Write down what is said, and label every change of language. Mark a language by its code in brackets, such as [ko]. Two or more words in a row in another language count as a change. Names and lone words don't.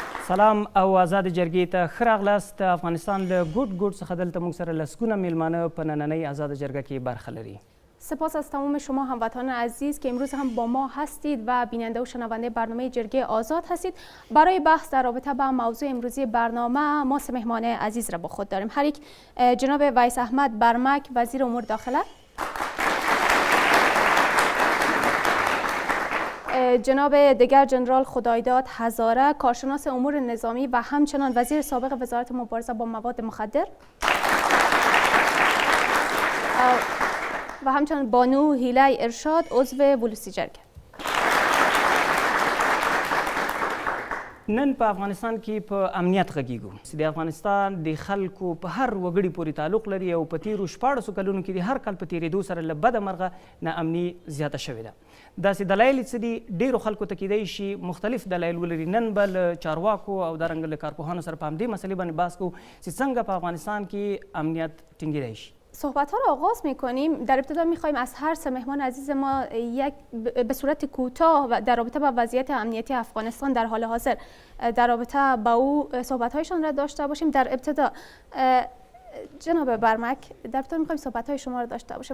[ps] سلام او آزاد جرگې ته ښه راغلاست. افغانستان له ګوټ څخه دلته موږ سره لسګونه میلمانه په نننۍ آزاد جرگه کې برخه لري. [fa] سپاس از تمام شما هموطنان عزیز که امروز هم با ما هستید و بیننده و شنونده برنامه جرگه آزاد هستید. برای بحث در رابطه با موضوع امروزی برنامه ما سه مهمان عزیز را با خود داریم. هر یک جناب ویس احمد برمک، وزیر امور داخله، جناب دیگر جنرال خدایداد هزاره، کارشناس امور نظامی و همچنان وزیر سابق وزارت مبارزه با مواد مخدر، و همچنان بانو هیله ارشاد، عضو ولسی جرگه. [ps] نن په افغانستان کې په امنیت غږیږو. د افغانستان د خلکو په هر وګړي پورې تعلق لري او په تیرو 14 کلونو کې د هر کال په تیرېدو سره له بده مرغه ناامني زیاته شوې ده. داسې دلایل څه دي؟ ډېرو خلکو ته کیدای شي مختلف دلایل ولري. نن به له چارواکو او دارنګه له کارپوهانو سره په همدې مسئلې باندې بحث کوو چې څنګه په افغانستان کې امنیت ټینګېدای شي. [fa] صحبت ها را آغاز می کنیم. در ابتدا می خواهیم از هر سه مهمان عزیز ما یک به صورت کوتاه و در رابطه با وضعیت امنیتی افغانستان در حال حاضر در رابطه با او صحبت هایشان را داشته باشیم. در ابتدا جناب برمک، در ابتدا می خواهیم صحبت های شما را داشته باشیم.